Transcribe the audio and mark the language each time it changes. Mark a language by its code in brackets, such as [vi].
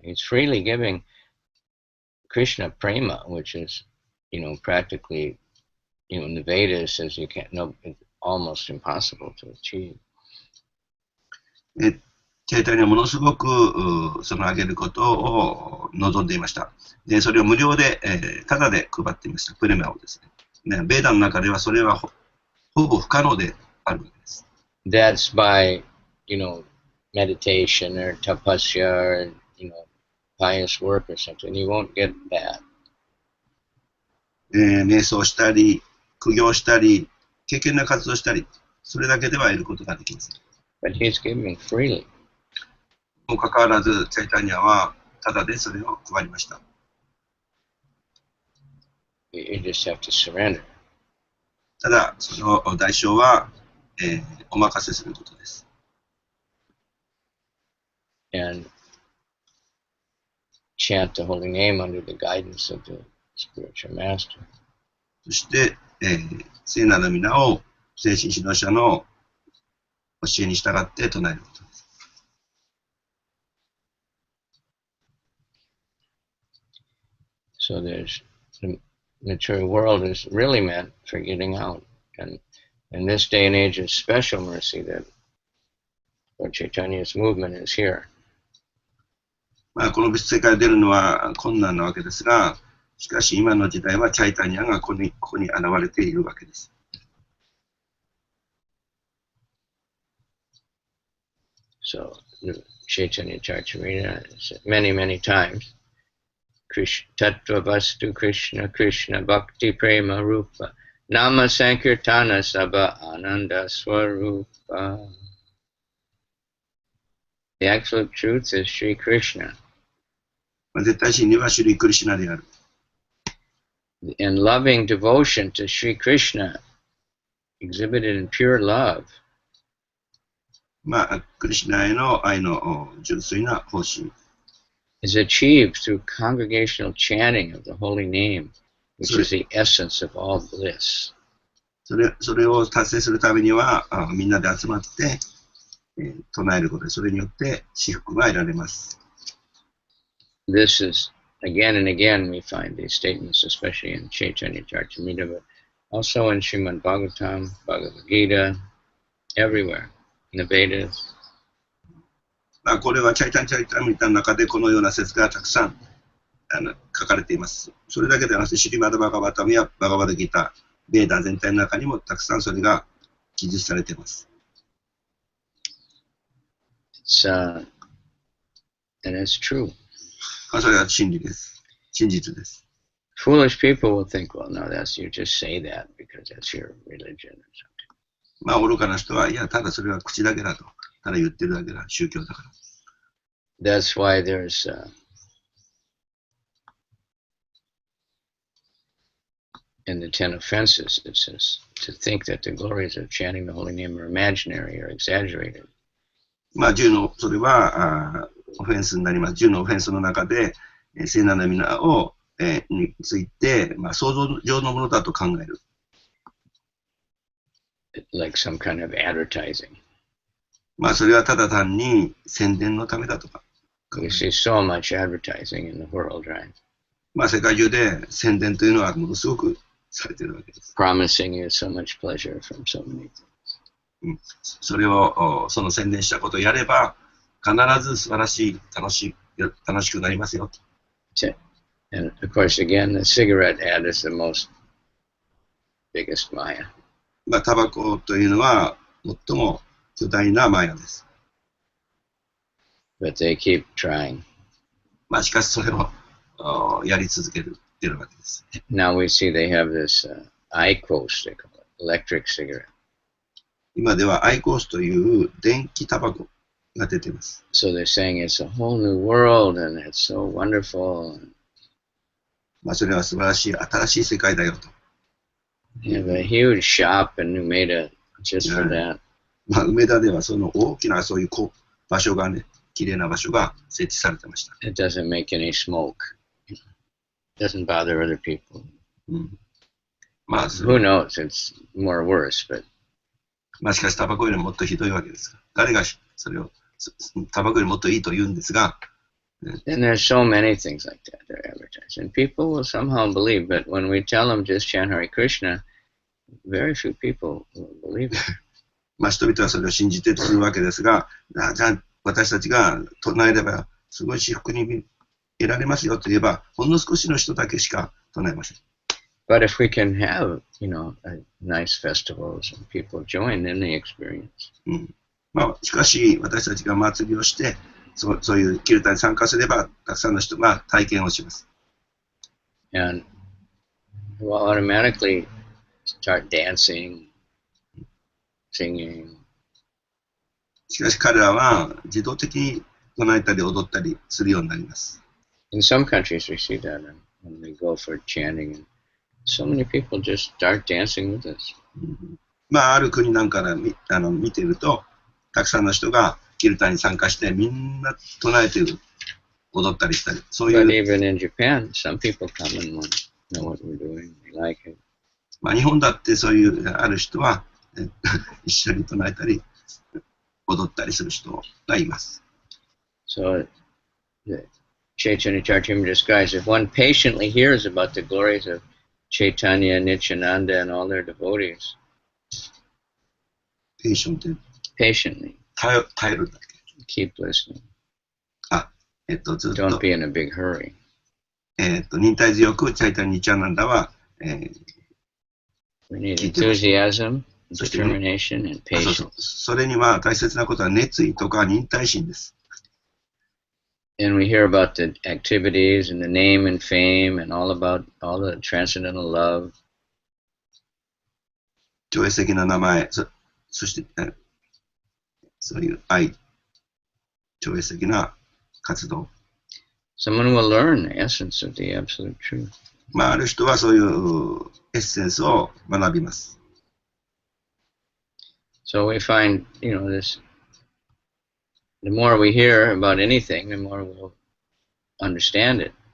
[en] He's freely giving Krishna Prema, which is, practically, in the Vedas says you can't, no, it's almost impossible to achieve. [ja] チャイタニアはものすごくそのあげることを望んでいました。で、それを無料で、ただで配っていました。プレマをですね。ベーダの中ではそれはほぼ不可能であるわけです。 [en] That's by, meditation or tapasya or, pious work or something. You won't get that. [ja] 瞑想したり、苦行したり、敬虔な活動したり、それだけでは得ることができません。 [en] But he's giving freely. [ja] もかかわらず、チャイタニアはただでそれを配りました。 [en] You just have to surrender. [ja] ただ、その代償は、お任せすることです。 [en] And chant the holy name under the guidance of the spiritual master. [ja] そして、聖なる皆を精神指導者の教えに従って唱えることです。 [en] So there's the material world is really meant for getting out. And in this day and age, it's special mercy that Lord Chaitanya's movement is here. [ja] この物質世界に出るのは困難なわけですが、しかし今の時代はチャイタニアがここに現れているわけです。 [en] So the Chaitanya Charitamrita said many, many times, Tattva Vastu Krishna Krishna Bhakti Prema Rupa Nama Sankirtana Sabha Ananda Swarupa. The absolute truth is Sri Krishna. [ja] 絶対真理はシュリークリシュナである。 [en] And loving devotion to Sri Krishna, exhibited in pure love, [ja] クリシュナへの愛の純粋な方針。 [en] is achieved through congregational chanting of the holy name, which is the essence of all bliss. [ja] それを達成するためには、みんなで集まって、唱えることで、それによって至福が得られます。 [en] This is, again and again, we find these statements, especially in Chaitanya Charitamrita, but also in Srimad Bhagavatam, Bhagavad Gita, everywhere, in the Vedas. [ja] これはチャイタニアチャリタミタの中でこのような説がたくさん書かれています。それだけではなくて、シリマダ・バガバタムやバガバダギター、ベーダ全体の中にもたくさんそれが記述されています。 [en] And it's true. [ja] それは真理です。真実です。 [en] Foolish people will think, well, no, you just say that because that's your religion or something. [ja] 愚かな人は、いや、ただそれは口だけだと。ただ言ってるだけだ。宗教だから。 [en] That's why there's in the 10 offenses, it says to think that the glories of chanting the holy name are imaginary or exaggerated. [ja] 10の、それはオフェンスになります。10のオフェンスの中で、聖なる皆を、について、想像上のものだと考える。 [en] Like some kind of advertising. [ja] それはただ単に宣伝のためだとか。 [en] We see so much advertising in the world, right? [ja] 世界中で宣伝というのはものすごくされているわけです。 [en] Promising you so much pleasure from so many things. [ja] それを、その宣伝したことをやれば、必ず素晴らしい、楽しくなりますよ。 [en] And of course, again, the cigarette ad is the most biggest Maya. [ja] タバコというのは最も巨大なマヤです。 [en] But they keep trying. [ja] しかしそれをやり続ける。てるわけです。 [en] Now we see they have this IQOS, they call it, electric cigarette. [ja] 今ではアイコースという電気タバコが出ています。 [en] So they're saying it's a whole new world and it's so wonderful. [ja] まあそれは素晴らしい新しい世界だよと。 [en] They have a huge shop in Umeda just for that. [ja] まあ梅田ではその大きなそういう場所がね、綺麗な場所が設置されてました。 [en] It doesn't make any smoke. It doesn't bother other people. まあ、 Who knows? It's more worse, but [ja] まあしかしタバコよりもっとひどいわけですが、誰がそれをタバコよりもっといいと言うんですが、 [en] and there's so many things like that they're advertising. And people will somehow believe, but when we tell them just chant Hare Krishna, very few people will believe it. [ja] まあ人々はそれを信じてするわけですが、じゃあ私たちが唱えればすごい至福に得られますよと言えば、ほんの少しの人だけしか唱えません。 [en] But if we can have, nice festivals and people join in the experience. [ja] まあしかし私たちが祭りをしてそういうキルタに参加すればたくさんの人が体験をします。 [en] And we'll automatically start dancing, singing. [ja] しかし彼らは自動的に唱えたり踊ったりするようになります。 [en] In some countries we see that when we go for chanting, and so many people just start dancing with us. [ja] まあある国なんかで見ていると、たくさんの人がキルタに参加してみんな唱えている、踊ったりしたり、そういう。 [en] But even in Japan, some people come and want to know what we're doing. They like it. [ja] まあ日本だってそういうある人は一緒に唱えたり踊ったりする人がいます。 [en] So the Chaitanya Charitamrita describes if one patiently hears about the glories of Chaitanya, Nityananda, and all their devotees. Patiently. [ja] 耐えるだけ。 [en] Keep listening. [ja] ずっと。 [en] Don't be in a big hurry. [ja] 忍耐強くチャイタニニチャナンダは、 [en] We need enthusiasm, determination, and patience. [ja] それには大切なことは熱意とか忍耐心です。 [en] And we hear about the activities and the name and fame and all the transcendental love. [ja] 超越的な名前、そして、そういう愛、超越的な活動。 [en] Someone will learn the essence of the absolute truth. [ja] まあ、ある人はそういうエッセンスを学びます。 [en] So we find, this. The more we hear about anything, the more we'll understand it.